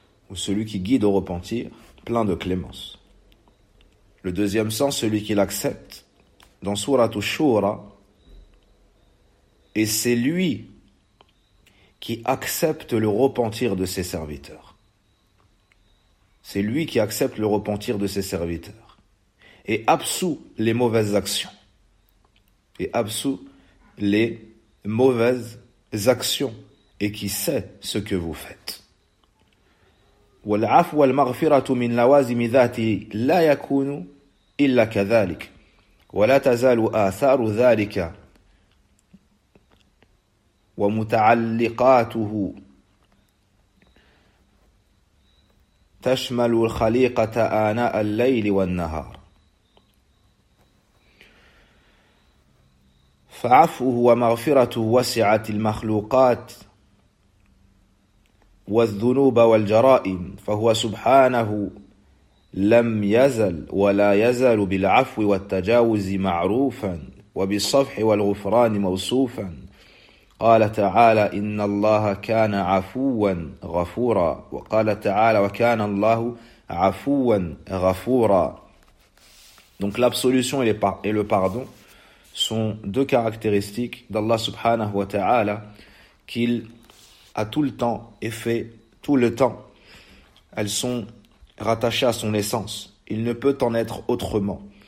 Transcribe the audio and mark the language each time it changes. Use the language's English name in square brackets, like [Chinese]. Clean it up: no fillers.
[French] Ou celui qui guide au repentir, plein de clémence. Le deuxième sens, celui qui l'accepte, dans Surat al-Shura, et c'est lui qui accepte le repentir de ses serviteurs. C'est lui qui accepte le repentir de ses serviteurs et absout les mauvaises actions. Et absout les mauvaises actions et qui sait ce que vous faites. [Arabic] وَالْعَفْوَ وَالْمَغْفِرَةُ مِنْ لَوَازِمِ ذَاتِ لَا يَكُونُ إلا كذلك ولا تزال آثار ذلك ومتعلقاته تشمل الخليقة آناء الليل والنهار فعفوه ومغفرته وسعت المخلوقات والذنوب والجرائم فهو سبحانه لم يزل ولا يزال بالعفو والتجاوز معروفا وبالصفح والغفران موصوفا قال تعالى إن الله كان عفوا غفورا وقال تعالى وكان الله عفوا غفورا. [French] Donc l'absolution et le pardon sont deux caractéristiques d'Allah subhanahu wa ta'ala qu'il a tout le temps et fait tout le temps. Elles sont rattaché à son essence. Il ne peut en être autrement.